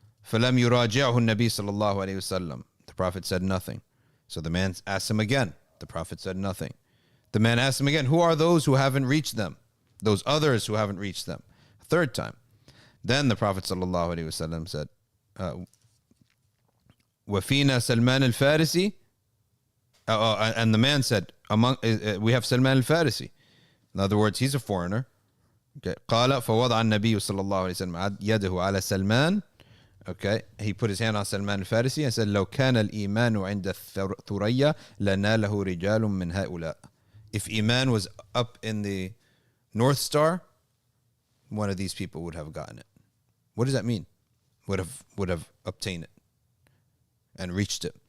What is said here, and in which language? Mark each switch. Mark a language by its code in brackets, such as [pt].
[ar] فلم يراجعه النبي صلى الله عليه وسلم. [en] The Prophet said nothing. So the man asked him again. The Prophet said nothing. The man asked him again, who are those who haven't reached them? Those others who haven't reached them. Third time. Then the Prophet sallallahu alaihi wasallam said, [ar] وَفِينَا سَلْمَانَ الْفَارِسِي. [en] And the man said, we have Salman al-Farisi. In other words, he's a foreigner. Okay. [ar] قال فوضع النبي صلى الله عليه وسلم يده على سلمان. [en] Okay, he put his hand on Salman al-Farisi and said, [ar] لو كان الإيمان عند الثريا لناله رجال من هؤلاء. [en] If Iman was up in the North Star, one of these people would have gotten it. What does that mean? Would have obtained it and reached it.